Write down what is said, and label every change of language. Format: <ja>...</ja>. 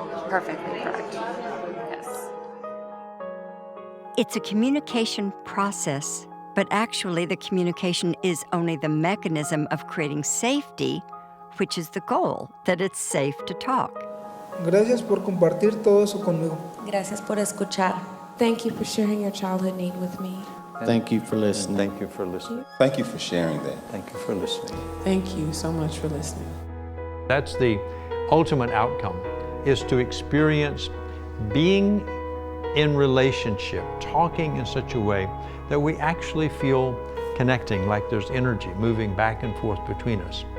<en>Perfectly correct. Yes. It's a communication process, but actually the communication is only the mechanism of creating safety, which is the goal, that it's safe to talk.</en> <es>Gracias por compartir todo eso conmigo. Gracias por escuchar.</es> <en>Thank you for sharing your childhood need with me. Thank you for listening. Thank you for listening. Thank you for sharing that. Thank you for listening. Thank you so much for listening. That's the ultimate outcome, is to experience being in relationship, talking in such a way that we actually feel connecting, like there's energy moving back and forth between us.</en>